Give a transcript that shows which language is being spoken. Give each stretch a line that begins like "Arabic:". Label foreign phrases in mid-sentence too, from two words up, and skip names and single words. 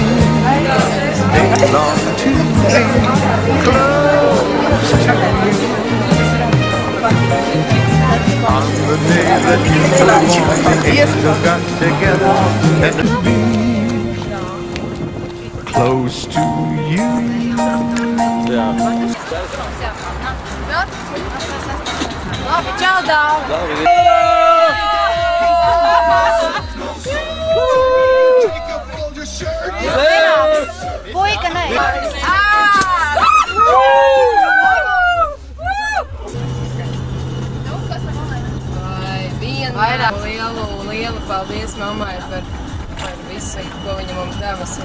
English: They long to be close to you. On the day that you were born, the angels got together and to be close to you.
Latvian: Labi, čau, Dāvi! Puika, nē! Vairāk lielu paldies mammai par visu, ko viņa mums devusi.